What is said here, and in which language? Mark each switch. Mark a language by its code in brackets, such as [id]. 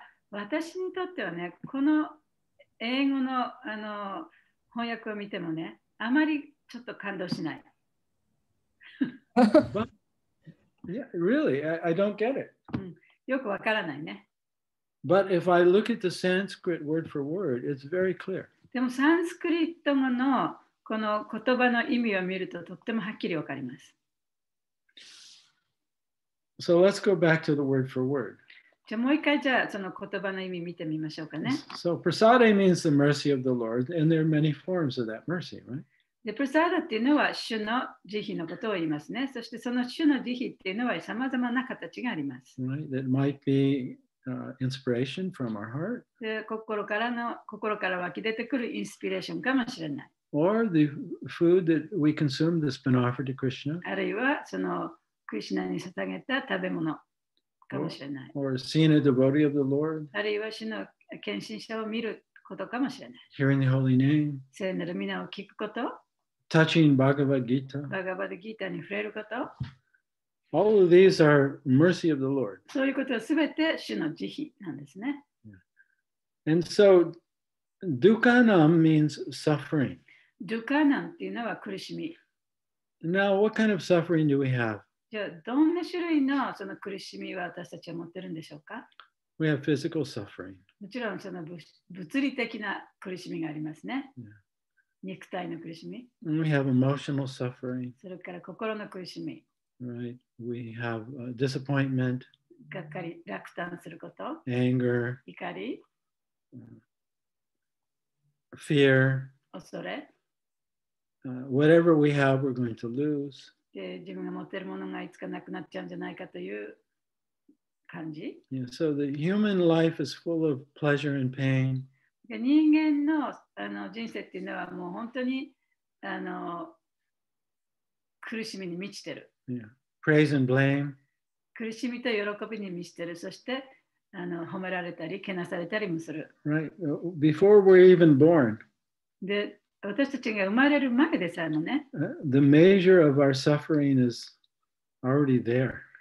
[ja] 私にとってはね、この英語の翻訳を見てもね、あまりちょっと感動しない。 [en] But, yeah, really, I don't get it. [ja] よくわからないね。 [en] But if I look at the Sanskrit word for word, it's very clear. [ja] でもサンスクリット語のこの言葉の意味を見るととってもはっきりわかります。 [en] So let's go back to the word for word. [ja] じゃあもう一回じゃあその言葉の意味見てみましょうかね。 [en] So prasade means the mercy of the Lord, and there are many forms of that mercy, right? [ja] で、プラサーダっていうのは主の慈悲のことを言いますね。そしてその主の慈悲っていうのはさまざまな形があります。 [en] Right? That might be inspiration from our heart. [ja] で、心から湧き出てくるインスピレーションかもしれない。 [en] Or the food that we consume that's been offered to Krishna. [ja] あるいはそのクリシュナに捧げた食べ物かもしれない。 [en] Or seeing a devotee of the Lord. [ja] あるいは主の献身者を見ることかもしれない。 [en] Hearing the holy name. [ja] 聖なる皆を聞くこと。 [en] Touching Bhagavad Gita. [ja] バガバドギーターに触れること。 [en] All of these are mercy of the Lord. [ja] そういうことはすべて主の慈悲なんですね。 [en] And so, dukkanam means suffering. [ja] ドゥカナンっていうのは苦しみ。 [en] Now, what kind of suffering do we have? [ja] じゃあ、どんな種類のその苦しみは私たちは持ってるんでしょうか？ [en] We have physical suffering. [ja] もちろんその物理的な苦しみがありますね。肉体の苦しみ。 [en] And we have emotional suffering. [ja] それから心の苦しみ。 [en] Right? We have disappointment. [ja] がっかり、落胆すること。 [en] Anger. [ja] 怒り。 [en] Fear. [ja] 恐れ。 [en] Whatever we have, we're going to lose. [ja] で、自分が持っているものがいつかなくなっちゃうんじゃないかという感じ。 [en] Yeah, so the human life is full of pleasure and pain. [ja] で、人間の人生っていうのはもう本当に苦しみに満ちてる。 [en] Yeah. Praise and blame. [ja] 苦しみと喜びに満ちてる。そして褒められたり、けなされたりもする。 [en] Right? Before we're even born. [ja] で、私たちが生まれる前でさえもね。 [en] The measure of our suffering is already there.